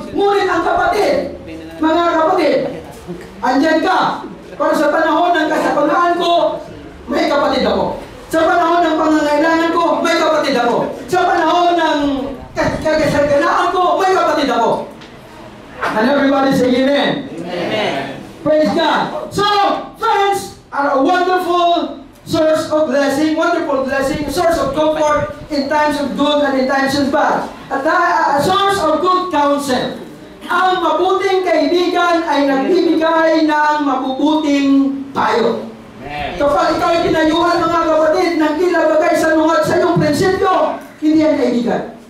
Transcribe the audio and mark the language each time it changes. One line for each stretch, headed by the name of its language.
Filipino: Ngunit ang kapatid, mga kapatid, andyan ka. Para sa panahon ng kasakunaan ko, may kapatid ako. Sa panahon ng pangangailangan ko, may kapatid ako. Sa panahon ng kagasaganaan ko, may kapatid ako.
English: And everybody say amen. Amen. Praise God. So, friends are a wonderful source of blessing, source of comfort in times of good and in times of bad. At a source of good counsel.
Filipino: Ang mabuting kaibigan ay nagbibigay ng mabubuting payo. Kapag ikaw ay tinayuhan, mga kapatid, ng kilabagay sa lungat sa iyong prinsipyo, hindi yan kaibigan.